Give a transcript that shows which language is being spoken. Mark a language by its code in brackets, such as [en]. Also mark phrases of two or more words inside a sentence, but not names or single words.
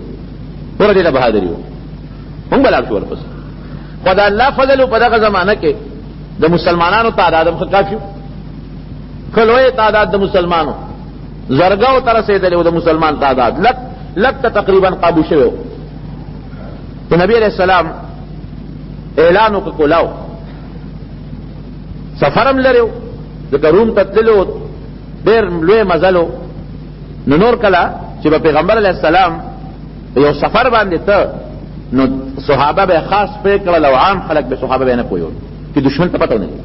[ps] ډېره ډېره بهادري وه، مونږ به لاړ شو ورپسې. خو د الله فضل په دغه زمانه کې د مسلمانانو تعداد هم ښه کافي و. ښه لوی تعداد د مسلمانو، زرګاو ته رسېدلی و د مسلمان تعداد، لک ته تقریبا قابو شوی و. تو نبی [ar] علیہ السلام [ps] اعلان وکړ کولاو سفرم لري و، ځکه روم ته تللو ډېر لوی مزل و. نو نور کله چې به پیغمبر [ar] علیه السلام [ps] یو سفر باندې ته، نو صحابه به خاص پرې کړل او عام خلک به صحابه به نه پوهېدل چې دشمن ته پته ونه لګي.